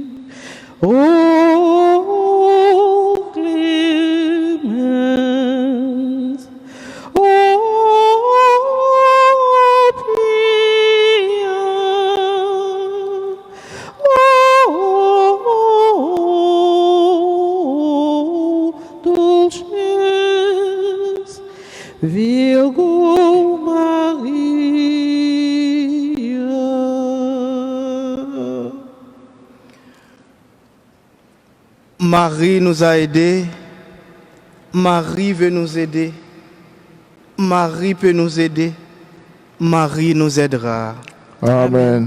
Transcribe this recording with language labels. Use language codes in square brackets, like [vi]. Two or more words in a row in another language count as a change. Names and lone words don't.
[la] O clemens, O pia, O dulces Virgo Maria. [fr] Marie nous a aidés. Marie veut nous aider. Marie peut nous aider. Marie nous aidera. Amen.